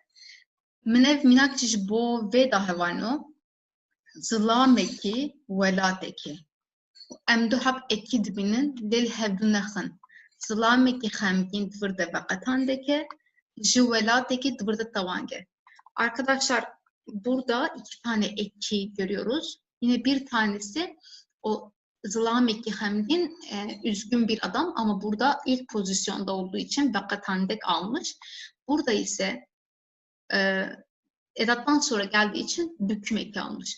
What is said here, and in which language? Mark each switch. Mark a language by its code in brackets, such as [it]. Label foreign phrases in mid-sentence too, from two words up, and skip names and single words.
[ku] Min ev mînak ji bo vê da hevano zilamekî welatekî. Em du hep ekî dibînin lê hevdû nexin. Zilamekî xemgîn divir de veqetan dike ji welatekî divir de tawange. [tr] Arkadaşlar burada iki tane eki görüyoruz. Yine bir tanesi o [ku] zilamekî xemgîn [tr] üzgün bir adam ama burada ilk pozisyonda olduğu için veqetan dek almış. Burada ise edattan sonra geldiği için büküm eki almış.